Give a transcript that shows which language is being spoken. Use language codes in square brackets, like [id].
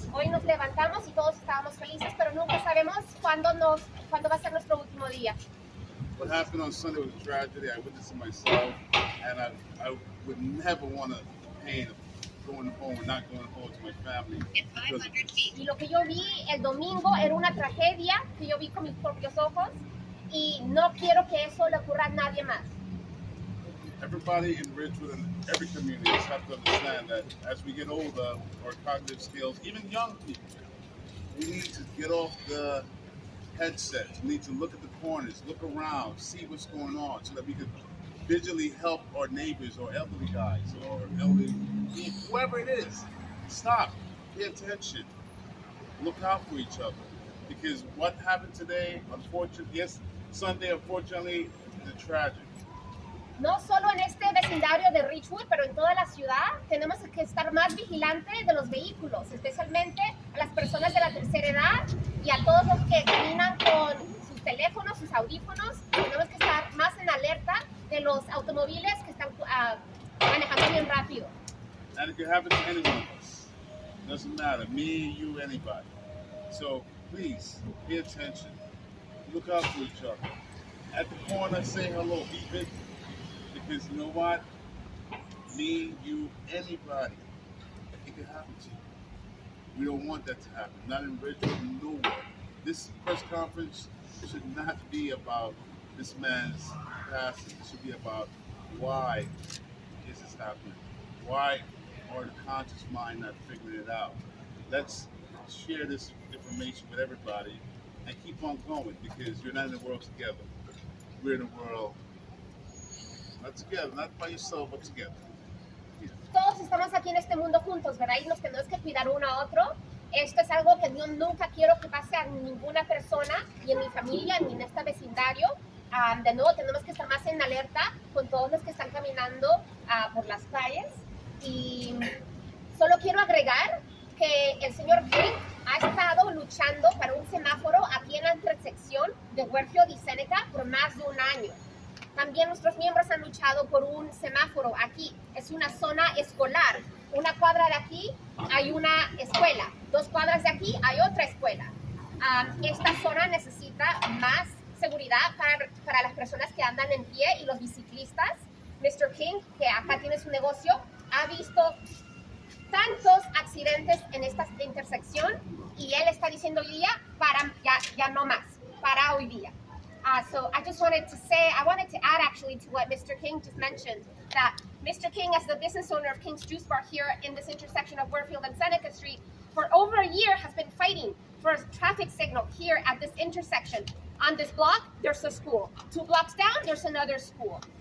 [es] Hoy nos levantamos y todos estábamos felices, pero nunca sabemos cuándo va a ser nuestro último día. [en] What happened on Sunday was a tragedy. I witnessed it myself, and I would never want to pain going home and not going home to my family. [es] Y lo que yo vi el domingo era una tragedia que yo vi con mis propios ojos y no quiero que eso le ocurra a nadie más. [en] Everybody in Ridgewood and every community just have to understand that as we get older, our cognitive skills, even young people, we need to get off the headsets. We need to look at the corners, look around, see what's going on, so that we can visually help our neighbors or elderly guys or elderly whoever it is. Stop, pay attention, look out for each other. Because what happened today, Sunday, unfortunately, is a tragedy. [es] No solo en este vecindario de Ridgewood, pero en toda la ciudad tenemos que estar más vigilantes de los vehículos, especialmente a las personas de la tercera edad y a todos los que caminan con sus teléfonos, sus audífonos. Tenemos que estar más en alerta de los automóviles que están manejando bien rápido. [en] And it can happen to any one of us. It doesn't matter, me, you, anybody. So please, pay attention. Look out for each other. At the corner, say hello, beep it. Because you know what? Me, you, anybody, it can happen to you. We don't want that to happen. Not in Ridgewood, nowhere. This press conference should not be about this man's passing. It should be about why is this happening? Why are the conscious mind not figuring it out? Let's share this information with everybody and keep on going, because you're not in the world together. We're in the world not together, not by yourself, but together. [es] Todos estamos aquí en este mundo juntos, ¿verdad? Y nos tenemos que cuidar uno a otro. Esto es algo que yo nunca quiero que pase a ninguna persona, ni en mi familia, ni en este vecindario. De nuevo, tenemos que estar más en alerta con todos los que están caminando por las calles. Y solo quiero agregar que el señor King ha estado luchando para un semáforo aquí en la intersección de Ridgewood y Seneca por más de un año. También nuestros miembros han luchado por un semáforo aquí. Es una zona escolar. Una cuadra de aquí hay una escuela. 2 cuadras de aquí hay otra escuela. Esta zona necesita más seguridad para las personas que andan en pie y los biciclistas. Mr. King, que acá tiene su negocio, ha visto tantos accidentes en esta intersección y él está diciendo hoy día, ya no más, para hoy día. [en] So I wanted to add actually to what Mr. King just mentioned, that Mr. King, as the business owner of King's Juice Bar here in this intersection of Warfield and Seneca Street, for over a year has been fighting for a traffic signal here at this intersection. On this block, there's a school. 2 blocks down, there's another school.